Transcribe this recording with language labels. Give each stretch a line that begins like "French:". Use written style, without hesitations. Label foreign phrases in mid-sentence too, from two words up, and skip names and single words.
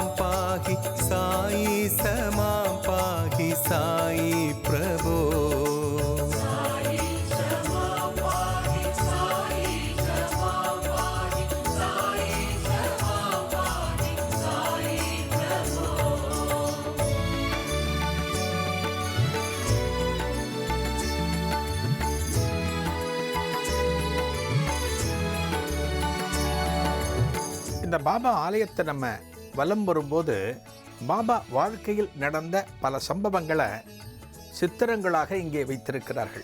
Sanskrit: पाहि साई समां पाहि साई प्रभो साई समां पाहि साई समां पाहि साई समां पाहि साई प्रभो
Tamil: இந்த பாபா ஆலயத்தை நம்ம வலம் வரும்போது பாபா வாழ்க்கையில் நடந்த பல சம்பவங்களை சித்திரங்களாக இங்கே வைத்திருக்கிறார்கள்.